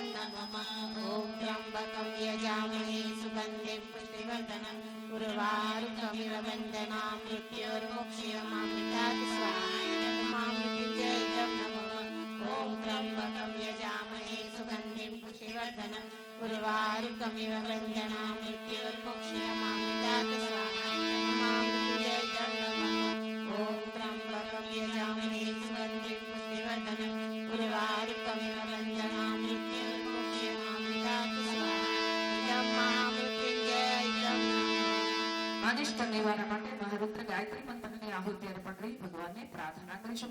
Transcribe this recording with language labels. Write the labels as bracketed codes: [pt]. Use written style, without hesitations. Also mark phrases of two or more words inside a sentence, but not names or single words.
[sa] नमः ॐ त्र्यम्बकं यजामहे सुगन्धिं पुष्टिवर्धनम् उर्वारुकमिव वन्दनां मृत्योर्मुक्ष्यमामृतात् स्वाहा इदं महामृत्युञ्जय इदं नमः ॐ त्र्यम्बकं यजामहे सुगन्धिं पुष्टिवर्धनम् उर्वारुकमिव वन्दनां मृत्योर्मुक्ष्यमामृतात् स्वाहा [gu] અનિષ્ટ નિવારણ માટે મહારુદ્ર ગાયત્રી મંત્રની આહુતિ અર્પણ કરી ભગવાનને પ્રાર્થના કરીશું.